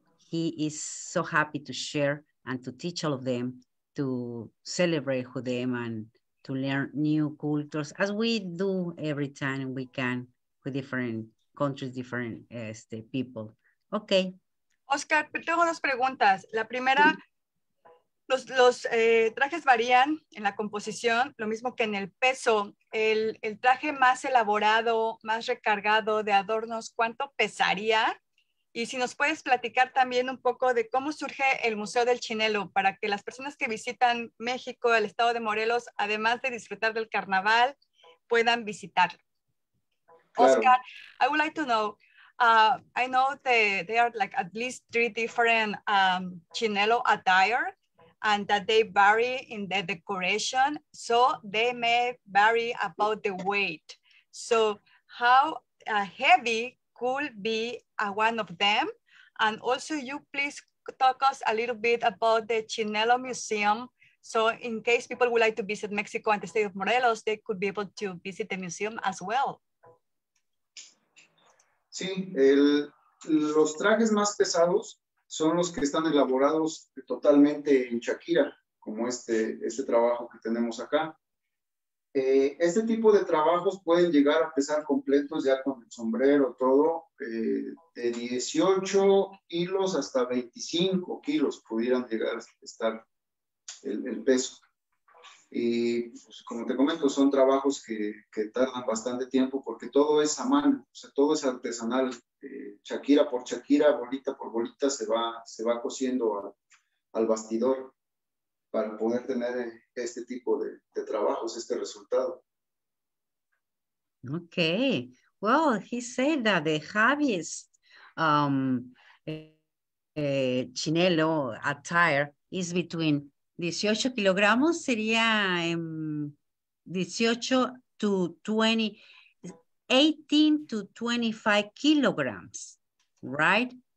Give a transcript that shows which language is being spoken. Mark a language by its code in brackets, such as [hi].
[en] He is so happy to share and to teach all of them, to celebrate with them and to learn new cultures, as we do every time we can with different countries, different people. Okay. [es] Oscar, tengo 2 preguntas. La primera, los trajes varían en la composición, lo mismo que en el peso. El traje más elaborado, más recargado de adornos, ¿cuánto pesaría? Y si nos puedes platicar también un poco de cómo surge el Museo del Chinelo, para que las personas que visitan México, el estado de Morelos, además de disfrutar del carnaval, puedan visitarlo. Claro. [en] Oscar, I would like to know, I know there are like at least 3 different chinelo attire, and that they vary in the decoration, so they may vary about the weight. So how heavy could be one of them? And also you please talk us a little bit about the Chinelo Museum. So in case people would like to visit Mexico and the state of Morelos, they could be able to visit the museum as well. [es] Sí, los trajes más pesados son los que están elaborados totalmente en Shakira, como este trabajo que tenemos acá. Este tipo de trabajos pueden llegar a pesar completos ya con el sombrero, todo, de 18 kilos hasta 25 kilos pudieran llegar a estar el peso. Y pues, como te comento, son trabajos que tardan bastante tiempo porque todo es a mano, o sea, todo es artesanal. Shakira por Shakira, bolita por bolita se va cosiendo al bastidor para poder tener este tipo de trabajos, este resultado. [en] Okay, well, he said that the heaviest chinelo attire is between 18 [es] kilogramos, sería [en] 18 to 20, 18 to 25 kilograms, right?